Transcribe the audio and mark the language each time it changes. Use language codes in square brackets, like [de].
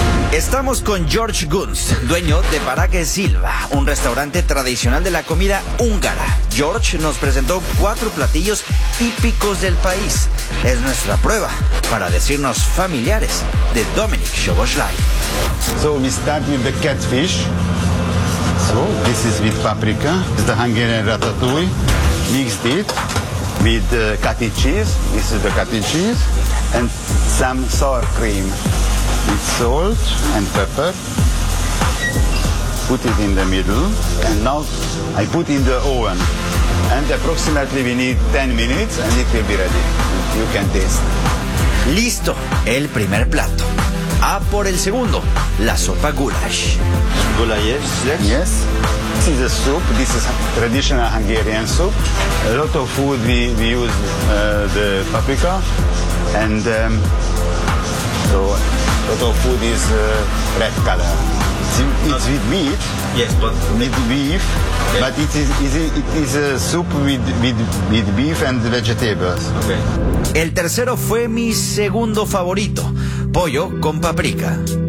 [es] Estamos con George Gunst, dueño de Parque Silva, un restaurante tradicional de la comida húngara. George nos presentó 4 platillos típicos del país. Es nuestra prueba para decirnos familiares de Dominik Soboslai. [en] So we start with the catfish. So this is with paprika, this is the Hungarian ratatouille, mixed it with cottage cheese. This is the cottage cheese and some sour cream. With salt and pepper, put it in the middle, and now I put in the oven, and approximately we need 10 minutes and it will be ready. You can taste. [es] Listo, el primer plato. A por el segundo, la sopa goulash. [en] Goulash, yes. This is a soup, this is a traditional Hungarian soup. A lot of food we use the paprika, and so lot of food is red color. It's with meat. Yes, but with beef. Yes. But it is a soup with beef and vegetables. Okay. [es] El tercero fue mi segundo favorito, pollo con paprika.